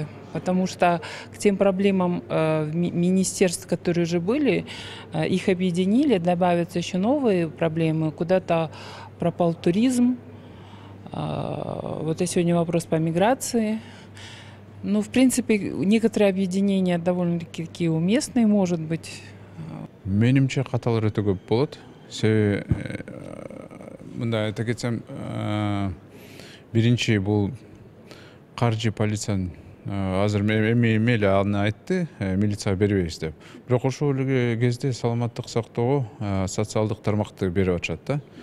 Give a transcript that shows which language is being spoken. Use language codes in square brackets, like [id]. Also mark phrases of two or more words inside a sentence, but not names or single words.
[ru] Потому что к тем проблемам министерств, которые уже были, их объединили, добавятся еще новые проблемы. Куда-то пропал туризм. Вот и сегодня вопрос по миграции. Ну, в принципе, некоторые объединения довольно-таки такие уместные, может быть. [ky] Менимче каталар өтө көп болот. Себеби мындай айта кетсем, биринчи бул каржы полициянын азыр эми эле аны айтты, милицияга бербейбиз деп. Бирок ошол эле кезде саламаттык сактоого социалдык тармакты берип атышат да.